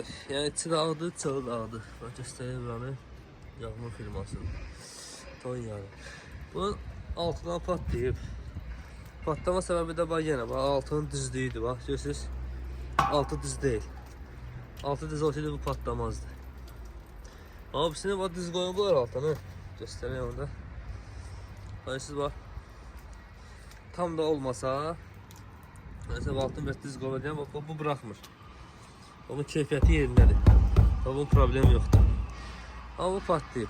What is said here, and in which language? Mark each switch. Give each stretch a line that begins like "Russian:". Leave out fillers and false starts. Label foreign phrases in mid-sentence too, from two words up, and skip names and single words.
Azerbaijani: Yəni içi də ağdır, çığı da ağdır. Bax göstərək buranı, yağmur firmasının ton yağı. Bunun altından patlayıb. Patlama səbəbi də bax yenə, bax altının düzlüyüdür, bax görürsünüz. Altı düz deyil. Altı düz olsaydı bu patlamazdı.
Turkish: Abisini bak düz koyuyorlar altına. Göstereyim orada. Hani siz bak. Tam da olmasa. Mesela altın biraz düz koyacağım. Bak bu bırakmır. Onun keyfiyeti yerindedir. Bunun problemi yoktur. Ama bu patlayıp.